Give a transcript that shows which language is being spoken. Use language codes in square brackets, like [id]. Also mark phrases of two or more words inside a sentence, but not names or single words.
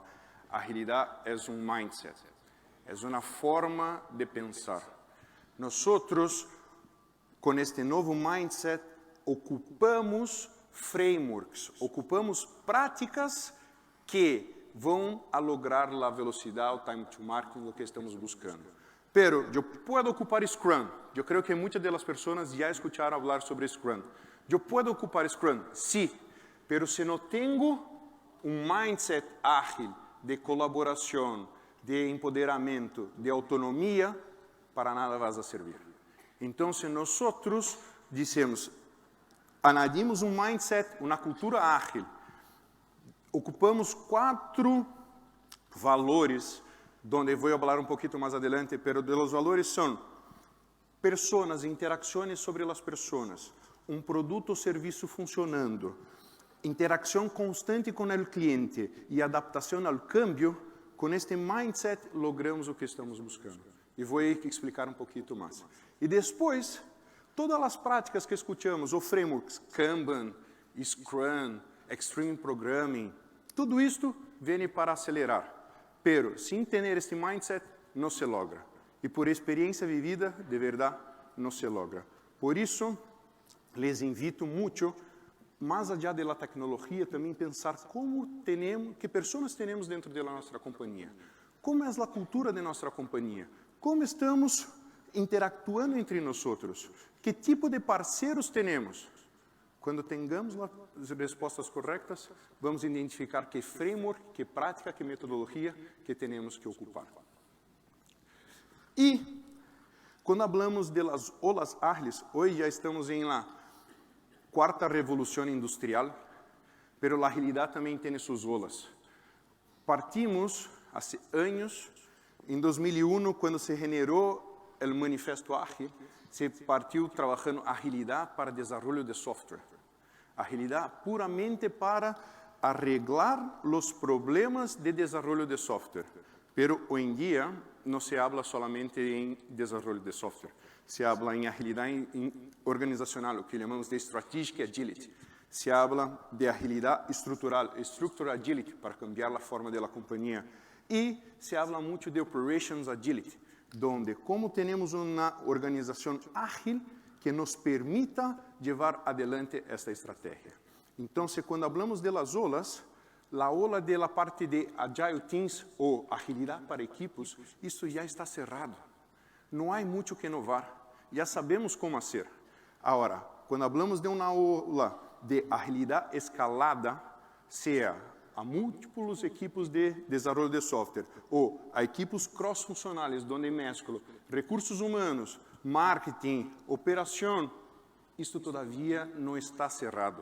[pt] Agilidade é um mindset. É uma forma de pensar. Nós, com este novo mindset, ocupamos frameworks, ocupamos práticas que vão a lograr a velocidade, o [en] time to market, [pt] o que estamos buscando. Pero eu posso ocupar Scrum. Eu creio que muitas das pessoas já escutaram falar sobre Scrum. Eu posso ocupar Scrum, sim, pero se não tenho um mindset ágil de colaboração, de empoderamento, de autonomia, para nada vai servir. Então, se nós dizemos, añadimos um mindset, uma cultura ágil, ocupamos 4 valores, onde vou falar um pouquinho mais adelante, [es] pero de los valores [pt] são pessoas, interações sobre as pessoas, um produto ou serviço funcionando, interação constante com o cliente e adaptação ao câmbio. Com este mindset, logramos o que estamos buscando. E vou explicar um pouquinho mais. E depois, todas as práticas que escutamos, ou frameworks, Kanban, Scrum, Extreme Programming, tudo isto vem para acelerar. Pero, sem ter este mindset, não se logra. E por experiência vivida, de verdade, não se logra. Por isso, les invito muito, mais allá da tecnologia, também pensar que pessoas temos dentro da nossa companhia. Como é a cultura de nossa companhia? Como estamos interactuando entre nós? Que tipo de parceiros temos? Quando tengamos as respostas corretas, vamos identificar que framework, que prática, que metodologia que temos que ocupar. E, quando falamos de [es] las olas [pt] ágiles, hoje já estamos em la quarta revolução industrial, [es] pero la [pt] agilidade também tem suas olas. Partimos, há anos, em 2001, quando se generou o Manifesto Ágil, se partiu trabalhando agilidade para desenvolvimento de software. Agilidade puramente para arreglar os problemas de desenvolvimento de software. Pero hoje em dia não [es] se habla solamente [pt] em desenvolvimento de software. [es] Se habla [pt] em agilidade organizacional, o que chamamos de [en] strategic agility. [es] Se habla [pt] de agilidade estrutural, [en] structural agility, [pt] para cambiar a forma da companhia. E [es] se habla [pt] muito de [en] operations agility, [pt] donde como temos uma organização ágil que nos permita levar adelante esta estratégia. Então, quando falamos de [es] las olas, [pt] a ola [es] de la parte de [en] Agile Teams [pt] ou agilidade para equipos, isso já está cerrado. Não há muito que inovar. Já sabemos como fazer. Agora, quando falamos de uma ola de agilidade escalada, seja a múltiplos equipos de desenvolvimento de software ou a equipos cross-funcionais, onde mesclo recursos humanos, marketing, operação, isto todavia não está cerrado.